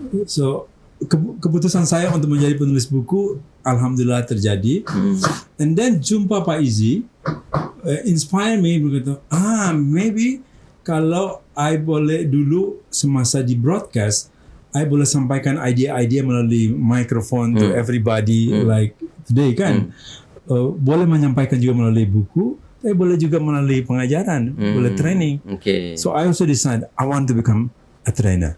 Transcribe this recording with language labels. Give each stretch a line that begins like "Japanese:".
Malay: So, keputusan saya untuk menjadi penulis buku, alhamdulillah terjadi.
English: And then
Malay: jumpa
English: Pak Izzy, inspire me,
Malay: berkata,
English: maybe
Malay: kalau I boleh dulu semasa di broadcast, I boleh sampaikan idea-idea melalui microphone
English: to everybody like today
Malay: kan. Boleh menyampaikan juga melalui buku, tapi boleh juga melalui pengajaran, boleh training. Okay.
English: So I also decide I want to become a trainer.